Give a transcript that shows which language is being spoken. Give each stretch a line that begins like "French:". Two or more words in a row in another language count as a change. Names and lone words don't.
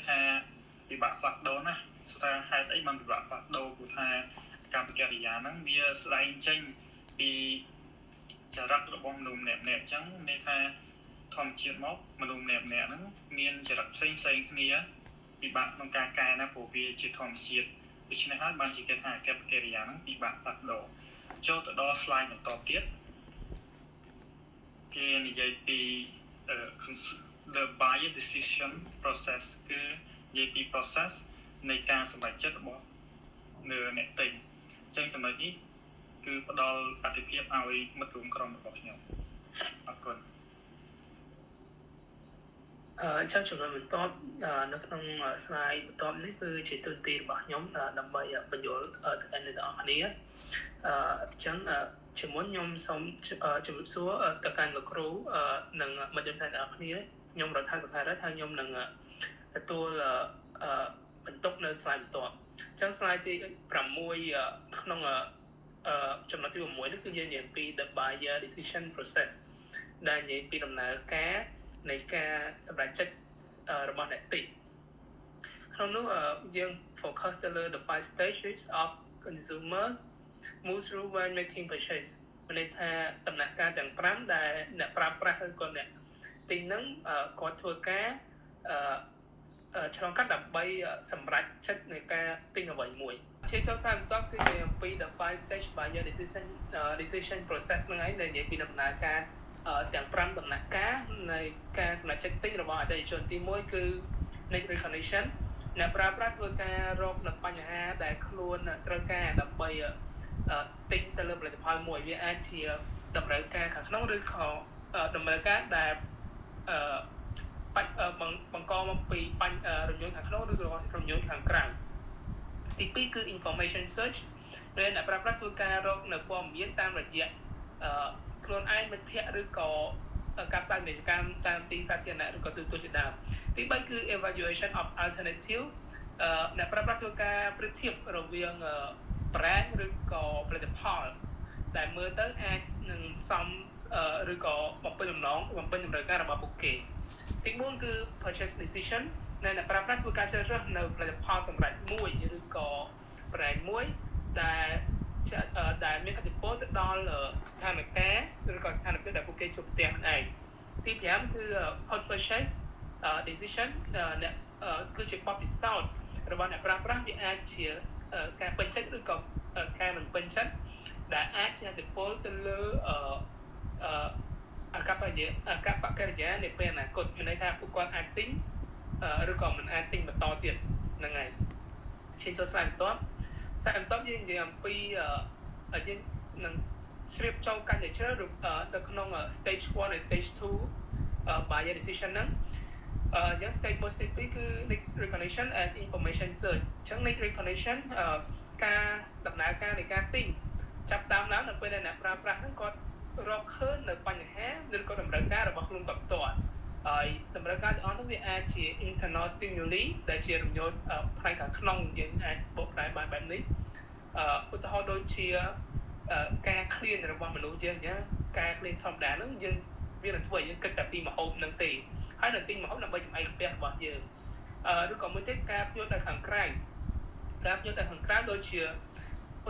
Khmer: ថាពិបាកផ្លាស់ប្ដូរណាស់ស្ថានហេតុអីបានពិបាកផ្លាស់ប្ដូរព្រោះថាអកប្បកិរិយាហ្នឹងវាស្ដែងចេញពីចរិតរបស់មនុស្សម្នាក់អញ្ចឹងន័យថាធម្មជាតិមកមនុស្សម្នាក់ហ្នឹងមានចរិតផ្សេងគ្នាពិបាកក្នុងការកែណាព្រោះវាជាធម្មជាតិដូច្នេះហើយបានជាគេថាអកប្បកិរិយាហ្នឹងពិបាកផ្លាស់ប្ដូរចូលទៅដល់ slide បន្តទៀត គេនិយាយពី
English: the buyer decision process
Khmer: គឺនិយាយពី process នៃការសម្រេចចិត្តរបស់អ្នកទិញអញ្ចឹងចំណុចនេះគឺផ្ដល់អត្ថប្រយោជន៍ឲ្យមិត្តរួមក្រុមរបស់ខ្ញុំអរគុណ ចាំចំណុចបន្ទាប់នៅក្នុង slide បន្ទាប់នេះគឺជាទូទីរបស់ខ្ញុំដើម្បីបញ្យល់ទៅកាន់អ្នកទាំងអស់គ្នាអញ្ចឹងជាមួយខ្ញុំសូមជម្រាបសួរទៅកាន់លោកគ្រូនិងមិត្តរួមទាំងអស់គ្នាខ្ញុំរដ្ឋាភិបាលរដ្ឋហើយខ្ញុំ នឹងទទួលបន្ទុកនៅ slide បន្ទាប់អញ្ចឹង slide ទី6ក្នុងចំណុចទី6នេះគឺនិយាយពី
English: the buyer decision process
Khmer: ដែលនិយាយពីដំណើរការនៃការសម្រេចចិត្តរបស់អ្នកទិញក្នុងនោះយើង focus ទៅលើ
English: the 5 stages of consumers move through when making purchase
Khmer: មានន័យថាដំណាក់កាលទាំង5ដែលអ្នកប្រើប្រាស់ឬក៏អ្នកទិញហ្នឹងគាត់ធ្វើ ការឆ្លងកាត់ដើម្បីសម្រេចចិត្តនៃការទិញអ្វីមួយជាចុងស្រាយបន្ទាប់គឺនិយាយអំពី
English: the 5 stage buyer decision process
Khmer: ហ្នឹងឯងដែលនិយាយពីដំណើរការទាំង5ដំណាក់កាលនៃការសម្រេចចិត្តទិញរបស់អតិថិជនទី1គឺ
English: need recognition
Khmer: អ្នកប្រើប្រាស់ធ្វើការរកនៅបញ្ហាដែលខ្លួនត្រូវការដើម្បីទិញទៅលើផលិតផលមួយវាអាចជាតម្រូវការខាងក្នុងឬក៏តម្រូវការដែល បង្កមកពីរំញោចខាងក្នុងឬក៏រំញោចខាងក្រៅទី2គឺ
English: information search
Khmer: ដែលអ្នកប្រើប្រាស់ធ្វើការរកនៅព័ត៌ មានតាមរយៈខ្លួនឯងមិត្តភ័ក្តិឬក៏ការផ្សាយពាណិជ្ជកម្មតាមទីសាធារណៈឬក៏ទូទៅជាដើមទី3គឺ
English: evaluation of alternative
Khmer: អ្នកប្រើប្រាស់ធ្វើការប្រៀបធៀបរវាង brand ឬក៏ផលិតផលដែលមើលទៅអាចនឹងសមឬក៏បំពេញតម្រូវការរបស់ពួកគេទី4គឺ
English: purchase decision
Khmer: អ្នកប្រើប្រាស់ធ្វើការជ្រើសរើសនៅផលិតផលសម្រាប់មួយឬក៏ brand មួយ ដែលមានឥទ្ធិពលទៅដល់ស្ថានភាពឬក៏ស្ថានភាពដែលពួកគេជួបប្រទះនឹងឯងទី5គឺ
English: post purchase decision
Khmer: អ្នកគឺជាបទពិសោធន៍របស់អ្នកប្រើប្រាស់វាអាចជាការពេញចិត្តឬក៏ការមិនពេញចិត្តដែលអាចជាឥទ្ធិពលទៅលើ អាកប្បកិរិយានៃពេលអនាគតមានន័យថាពួកគាត់អាចទិញឬក៏មិនអាចទិញបន្តទៀតហ្នឹងហើយឈានចូលស្លាយបន្ទាប់យើងនិយាយអំពីយើងនឹងជ្រាបចូលកាន់តែជ្រៅនៅក្នុង stage 1 និង stage
English: 2 buyer decision
Khmer: ហ្នឹងយើង
English: stage 1 stage 2
Khmer: គឺ
English: need recognition and information search
Khmer: អញ្ចឹង
English: need recognition
Khmer: ការដំណើរការនៃការទិញចាប់តាមឡើងនៅពេលដែលអ្នកប្រើប្រាស់ហ្នឹងគាត់រកឃើញនៅបញ្ហាឬក៏តម្រូវការរបស់ខ្លួនគាត់ផ្ទាល់ ហើយតម្រូវការទាំងអស់នោះវាអាចជា
English: internal stimuli
Khmer: ដែលជារំញោចផ្នែកខាងក្នុងយើងអាចបកប្រែបានបែបនេះឧទាហរណ៍ដូចជាការឃ្លានរបស់មនុស្សយើងអញ្ចឹងការឃ្លានធម្មតាហ្នឹងយើងវានឹងធ្វើឲ្យយើងគិតតែពីម្ហូបហ្នឹងទេហើយនៅទិញម្ហូបដើម្បីចំអែកផ្ទះរបស់យើងឬក៏មួយទៀតការភ្ញៀវទៅខាងក្រៅដូចជាឧ